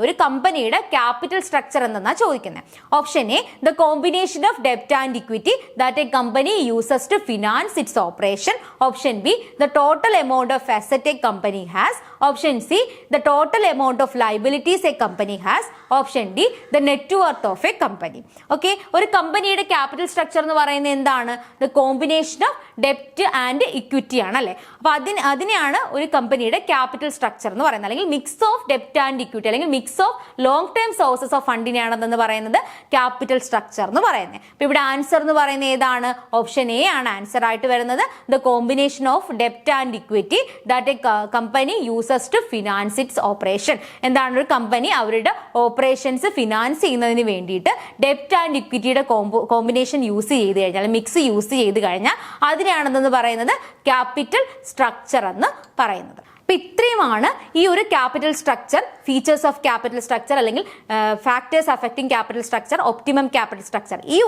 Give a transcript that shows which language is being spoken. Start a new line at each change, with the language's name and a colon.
Malayalam: ഒരു കമ്പനിയുടെ capital structure എന്നാ ചോദിക്കുന്നത്.
English: Option A the combination of ഡെപ്റ്റ് and equity that A company uses to finance it's operation, option B the total amount of asset a company has, option C the total amount of liabilities a company has, option D the net worth of a company.
Malayalam: Okay, ഒരു കമ്പനിയുടെ capital structure എന്ന് പറയുന്നത് എന്താണ്?
English: the combination of debt and equity
Malayalam: ആണ് അല്ലേ. അപ്പൊ അതിനെയാണ് ഒരു കമ്പനിയുടെ ക്യാപിറ്റൽ സ്ട്രക്ചർ എന്ന് പറയുന്നത്. അല്ലെങ്കിൽ മിക്സ് ഓഫ് ഡെപ്റ്റ് ആൻഡ് ഇക്വിറ്റി അല്ലെങ്കിൽ mix of long term sources of ഫണ്ടിനെയാണെന്ന് പറയുന്നത് ക്യാപിറ്റൽ സ്ട്രക്ചർ എന്ന് പറയുന്നത്. അപ്പൊ ഇവിടെ ആൻസർ എന്ന് പറയുന്നത് ഏതാണ്? ഓപ്ഷൻ എ ആണ് ആൻസർ ആയിട്ട് വരുന്നത്.
English: the combination of debt and equity that company uses to finance its operation.
Malayalam: എന്താണ്? ഒരു കമ്പനി അവരുടെ ഓപ്പറേഷൻസ് ഫിനാൻസ് ചെയ്യുന്നതിന് വേണ്ടിയിട്ട് ഡെപ്റ്റ് ആൻഡ് ഇക്വിറ്റിയുടെ കോമ്പിനേഷൻ യൂസ് ചെയ്ത് കഴിഞ്ഞാൽ മിക്സ് യൂസ് ചെയ്ത് കഴിഞ്ഞാൽ അതിനെയാണെന്ന് പറയുന്നത് ക്യാപിറ്റൽ സ്ട്രക്ചർ എന്ന് പറയുന്നത്. അപ്പൊ ഇത്രയുമാണ് ഈ ഒരു capital structure, features of capital structure അല്ലെങ്കിൽ factors affecting capital structure, optimum capital structure.